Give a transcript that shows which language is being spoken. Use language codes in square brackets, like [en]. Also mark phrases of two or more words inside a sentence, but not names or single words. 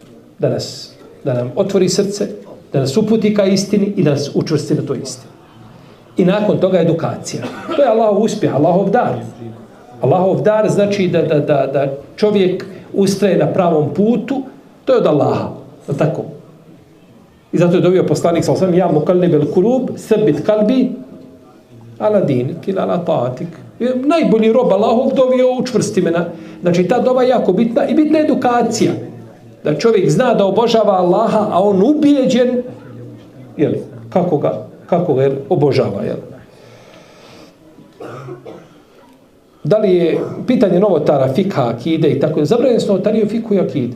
[bs] Da nam otvori srce, da nas uputi ka istini i da nas učvrsti na toj istini. I nakon toga edukacija. To je Allahov uspjeh, Allahov dar. Allahov dar znači da čovjek ustraje na pravom putu, to je od Allaha. Tako. I zato je dovio poslanik [ar] صلى الله عليه وسلم: يا مقلب القلوب, ثبت قلبي على دينك إلى على طاعتك. [bs] Najbolji rob Allahov dovio, učvrsti me na. Znači, ta dova je jako bitna i bitna edukacija. Da čovjek zna da obožava Allaha, a on ubijeđen, kako ga obožava. Da li je pitanje novotara, fikha, akide i tako, zabranjene su novotarije u fikhu i akide.